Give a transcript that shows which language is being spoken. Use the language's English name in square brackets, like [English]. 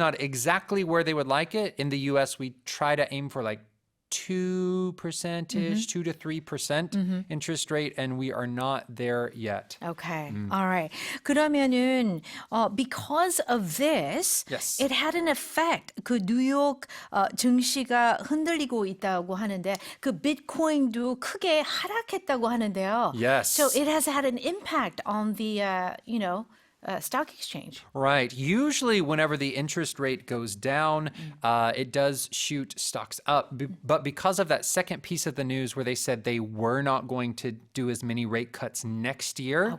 [English] not exactly where they would like it. In the US, we try to aim for like 2%-ish, 2 to 3% interest rate, and we are not there yet. Okay. All right. [Korean] 그러면은 [English] because of this, Yes. it had an effect. [Korean] 그 뉴욕 증시가 흔들리고 있다고 하는데 그 비트코인도 크게 하락했다고 하는데요. [English] Yes. So it has had an impact on the stock exchange. Right. Usually, whenever the interest rate goes down, it does shoot stocks up. But because of that second piece of the news where they said they were not going to do as many rate cuts next year,